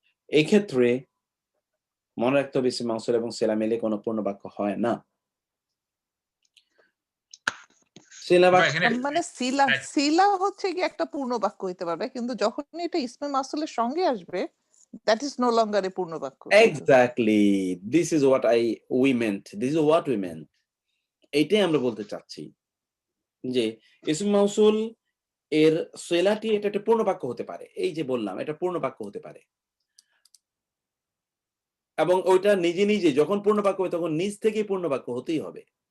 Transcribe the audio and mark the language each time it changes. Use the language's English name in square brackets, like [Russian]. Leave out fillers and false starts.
[Bangla] এই ক্ষেত্রে মনে রাখতে হবে ইসম মাউসুল এবং সেলা মিলে কোনো পূর্ণ বাক্য হয় না। মানে সিলা হচ্ছে কি একটা পূর্ণ বাক্য হইতে পারবে, কিন্তু যখন এটা ইসমে মাউসুলের সঙ্গে আসবে, [English] that is no longer a [Bangla] পূর্ণ বাক্য। [English] Exactly, this is what we meant, this is what we meant। [Bangla] এইটাই আমরা বলতে চাচ্ছি যে ইসম মাউসুল এর সেলাটি এটা একটা পূর্ণ বাক্য হতে পারে, এই যে বললাম এটা পূর্ণ বাক্য হতে পারে, এবং ওইটা নিজে নিজে যখন পূর্ণ বাক্য হবে তখন নিজ থেকেই পূর্ণ বাক্য হতেই হবে।